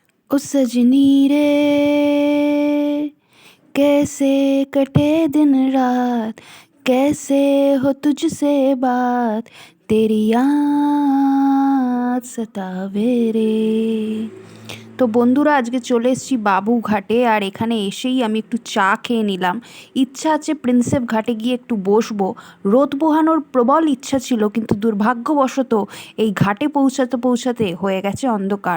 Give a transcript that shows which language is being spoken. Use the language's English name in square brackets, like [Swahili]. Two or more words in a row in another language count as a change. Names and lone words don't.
[Hindi] ओ सजनी रे, कैसे कटे दिन रात, कैसे हो तुझसे बात, तेरी याद सतावे रे। [Bangla] তো বন্ধুরা, আজকে চলে এসেছি বাবুঘাটে। আর এখানে এসেই আমি একটু চা খেয়ে নিলাম। ইচ্ছা আছে প্রিন্সেপ ঘাটে গিয়ে একটু বসবো, রোদ পোহানোর প্রবল ইচ্ছা ছিল, কিন্তু দুর্ভাগ্যবশত এই ঘাটে পৌঁছাতে পৌঁছাতে হয়ে গেছে অন্ধকার।